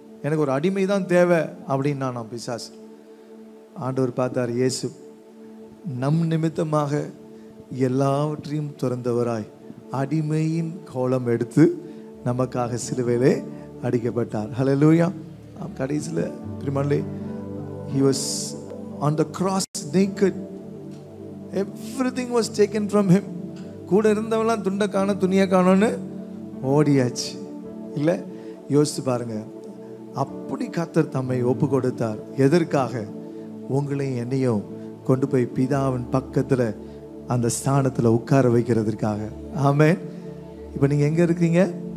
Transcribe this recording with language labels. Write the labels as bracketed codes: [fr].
[ta] எனக்கு ஒரு அடிமை தான் தேவை அப்படின்னா நான் பிசாசு. ஆண்டவர் பார்த்தார், இயேசு நம் நிமித்தமாக எல்லாவற்றையும் துறந்தவராய் அடிமையின் கோலம் எடுத்து நமக்காக சிலுவையிலே அடிக்கப்பட்டார். ஹல்லேலூயா. கடைசியில் பிரிமன்லே [en] he was on the cross naked. Everything was taken from him. [ta] கூட இருந்தவெல்லாம் துண்டை காண துணியை காணோன்னு ஓடியாச்சு. இல்லை, யோசித்து பாருங்க. அப்படி கர்த்தர் தம்மை ஒப்பு கொடுத்தார். எதற்காக? உங்களையும் என்னையும் கொண்டு போய் பிதாவின் பக்கத்துல அந்த ஸ்தானத்துல உட்கார வைக்கிறதுக்காக. ஆமென். இப்போ நீங்க எங்க இருக்கீங்க?